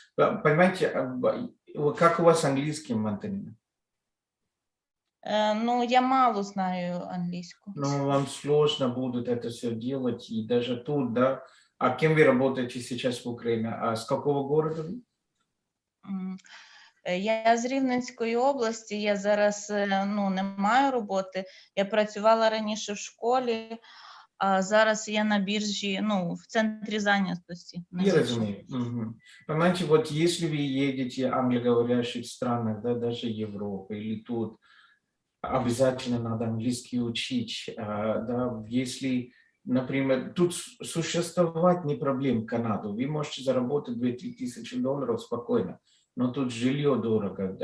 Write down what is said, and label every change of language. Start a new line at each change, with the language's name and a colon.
Russian: Понимаете, как у вас английский, Антонина? Ну, я мало знаю английскую. Ну, вам сложно будет это все делать, и даже тут, да. А кем вы работаете сейчас в Украине? А с какого города вы?
Ukrainian: Я з Рівненської області, я зараз не маю роботи. Я працювала раніше в школі, а зараз я на біржі, в центрі зайнятості.
Russian: Я разумею. Угу. Понимаете, вот если вы едете в англоговорящих странах, да, даже Европы или тут, обязательно надо английский учить. Да, если, например, тут существовать не проблем в Канаду. Вы можете заработать 2-3 тысячи долларов спокойно, но тут жилье дорого.